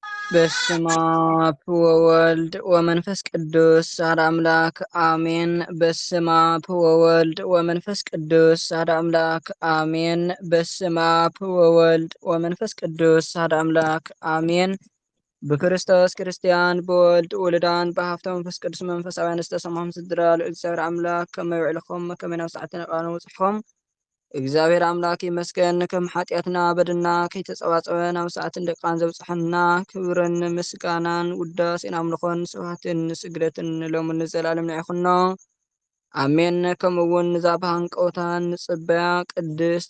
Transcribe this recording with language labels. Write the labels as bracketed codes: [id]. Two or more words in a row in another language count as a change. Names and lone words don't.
[gez] በስመ አብ ወወልድ ወመንፈስ ቅዱስ አሐዱ አምላክ አሜን። በስመ አብ ወወልድ ወመንፈስ ቅዱስ አሐዱ አምላክ አሜን። በስመ አብ ወወልድ ወመንፈስ ቅዱስ አሐዱ አምላክ አሜን። በክርስቶስ ክርስቲያን በወልድ ውሉዳን በሀብተ መንፈስ [ti] ቅዱስ መንፈሳውያን ዝተሰማም ስድራ ልዑል እግዚአብሔር አምላክ ከመ ይውዕልኩም ከመይ ናብ ሰዓትን ቃኑ ውፅሕኩም እግዚአብሔር አምላክ ይመስገን። ከም ኃጢአትና በድና ከይተጸዋጸወ ናብ ሰዓትን ደቃን ዘብጽሐና ክብርን ምስጋናን ውዳሴን አምልኾን ስብሐትን ስግደትን ሎምን ዘላለም ይኹኖ አሜን። ከምኡውን እዛ ብሃንቀውታን ጽበያ ቅድስት